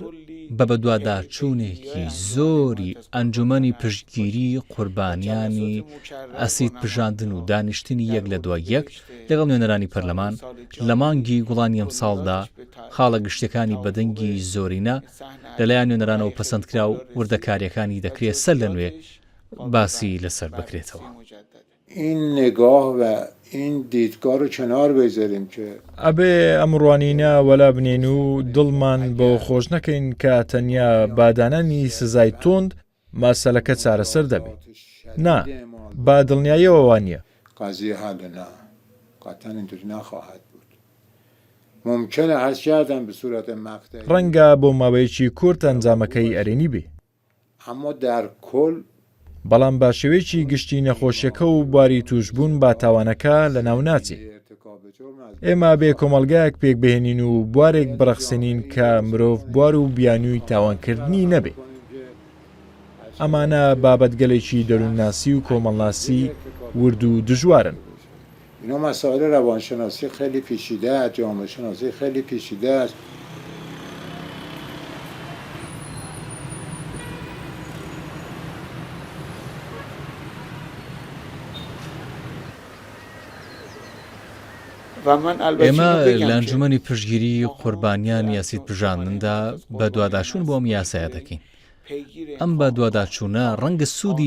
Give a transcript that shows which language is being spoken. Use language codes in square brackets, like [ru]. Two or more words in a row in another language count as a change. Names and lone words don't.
[ckb] بە بەدواداچوونێکی زۆری ئەنجومەنی پشتگیری قوربانیانی ئەسید پژاندن و دانیشتنی یەک لە دوای یەک لەگەڵ نوێنەرانی پەرلەمان لە مانگی گوڵانی ئەم ساڵدا خاڵە گشتەکانی بەدەنگی زۆرینە لەلایەن نوێنەرانەوە پەسەندکرا و وردەکاریەکانی دەکرێت سەر لە نوێ باسی لەسەر بکرێتەوە [fa] این نگاه و این دیدگاه رو کنار بذاریم که [ckb] ئەبێ ئەمڕوانینە وەلا بنێن و دڵمان بۆ خۆش نەکەین کە تەنیا بادانانی سزای تۆند ماسەلەکە چارەسەر دەبێت نا با دڵنیاییەوە وانە [fa] قضیه حل نه قطعا اینطوری نخواهد بود ممکنه هست کردن به صورت مقطعی [ckb] ڕەنگە بۆ ماوەیەکی کورت ئەنجامەکەی ئەرێنی بێ [fa] اما در کل [ckb] بەڵام با شێوەیەکی گشتی نەخۆشیەکە و بواری توشبوون با تاوانەکە لە ناو ناچێ ئێمە بێ کۆمەلگایەک پێک بهێنین و بوارێک بڕەخسێنین کە مرۆڤ بوار و بیانووی تاوانکردنی نەبێ ئەمانە بابەتگەلێکی دەروونناسی و کۆمەڵناسی ورد و دژوارن [fa] اینا مسائل روانشناسی خیلی پیچیده است جامعه شناسی خیلی پیچیده است [ckb] ئێمە لە ئەنجومەنی پشتگیری قوربانیانی ئەسید پژاندندا بە دوواداچوون بۆم یاسایە دەکەین ئەم بە دوواداچوونە ڕەنگە سوودی